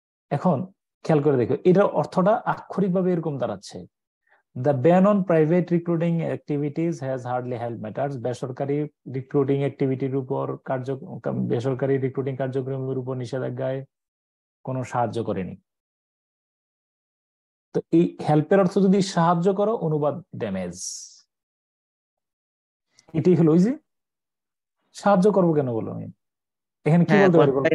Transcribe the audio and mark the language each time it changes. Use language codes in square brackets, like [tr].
[bn] এখন খেয়াল করে দেখো, এটার অর্থটা আক্ষরিকভাবে এরকম দাঁড়াচ্ছে [en] The ban on private recruiting activities has hardly helped matters. [bn] বেসরকারি রিক্রুটিং অ্যাক্টিভিটির উপর বেসরকারি রিক্রুটিং কার্যক্রমের উপর নিষেধাজ্ঞায় কোনো সাহায্য করেনি। তো এই হেল্পের অর্থ যদি সাহায্য করো, অনুবাদ ড্যামেজ। এটাই হলো ওই যে সাহায্য করবো কেন বলো আমি এখানে কি বলতে পারি?